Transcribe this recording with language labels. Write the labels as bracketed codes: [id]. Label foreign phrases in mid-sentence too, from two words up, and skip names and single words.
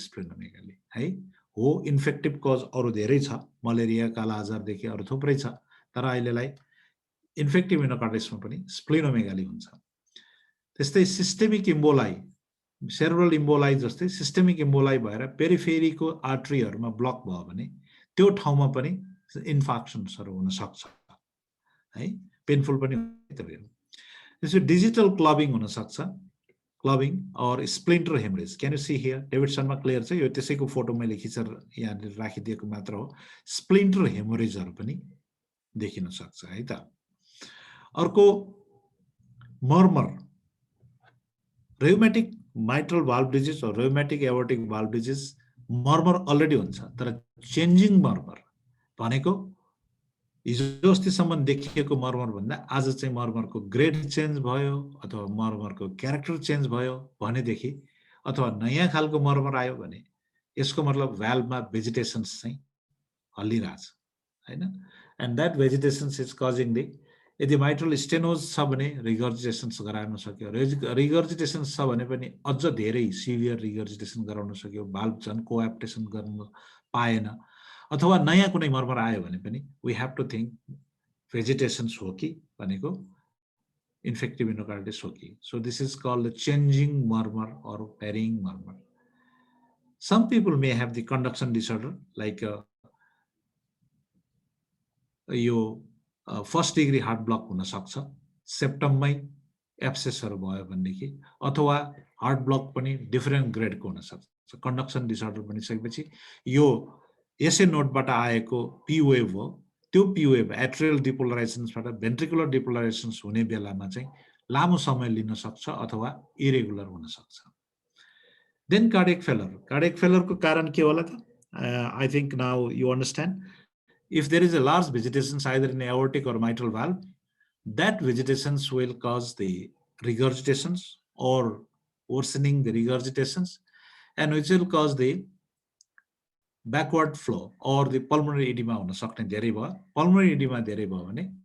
[ne] splenomegaly है हो [en] infective cause [ne] अरु धेरै छ मलेरिया कालाजार देखि अरु थुप्रै छ तर अहिलेलाई [en] infective endocarditis-मा [ne] पनि स्प्लिनोमेगाली हुन्छ त्यस्तै [en] systemic emboli cerebral emboli [ne] जस्तै [en] systemic emboli [ne] भएर पेरिफेरीको आर्टरीहरुमा ब्लक भयो भने त्यो ठाउँमा पनि इन्फेक्सन्सहरु हुन सक्छ है पेनफुल पनि हुन्छ त्यसै [en] digital clubbing [ne] हुन सक्छ [en] clubbing or splinter hemorrhage. Can you see here? [ne] David Sharma clear छ यो त्यसैको फोटो मैले खिचेर यहाँ राखिदिएको मात्र हो [en] splinter hemorrhage-हरु [ne] पनि देखिन सक्छ है त अर्को मर्मर [en] rheumatic mitral valve disease or rheumatic aortic valve disease [ne] मर्मर अलरेडी हुन्छ तर [en] changing murmur [ne] भनेको हिजो अस्तिसम्म देखिएको मर्मर भन्दा आज चाहिँ मर्मरको [en] grade change [ne] भयो अथवा मर्मरको [en] character change [ne] भयो भनेदेखि अथवा नयाँ खालको मर्मर आयो भने यसको मतलब [en] valve-मा vegetations [ne] चाहिँ हल्लिरहेछ हैन [en] and that vegetations is causing the [ne] यदि [en] mitral stenosis [ne] छ भने रिगर्जिटेशन्स गराउन सक्यो रिगर्जिटेशन्स छ भने पनि अझ धेरै [en] severe regurgitation [ne] गराउन सक्यो भाल्भ झन् कोएप्टेसन गर्न पाएन अथवा नयाँ कुनै मर्मर आयो भने पनि [en] we have to think [ne] भेजिटेशन्स हो कि भनेको [en] infective endocarditis [ne] हो कि [en] so this is called the changing murmur or varying murmur. Some people may have the conduction disorder like [ne] यो [en] first degree heart block [ne] हुन सक्छ सेप्टममै एब्सेसहरु भयो भनेदेखि अथवा [en] heart block [ne] पनि [en] different grade-को [ne] हुन सक्छ [en] conduction disorder [ne] भनिसकेपछि यो यसै नोटबाट आएको [en] P wave [ne] हो त्यो [en] P wave atrial depolarisation-बाट ventricular depolarisations [ne] हुने बेलामा चाहिँ लामो समय लिन सक्छ अथवा इरेगुलर हुन सक्छ [en] then cardiac failure [ne] को कारण के होला त [en] I think now you understand if there is a large vegetation either in aortic or mitral valve that vegetations will cause the regurgitations or worsening the regurgitations and which will cause the backward flow or the pulmonary edema [ne] हुन सक्ने धेरै भयो [en] pulmonary edema [ne] धेरै भयो भने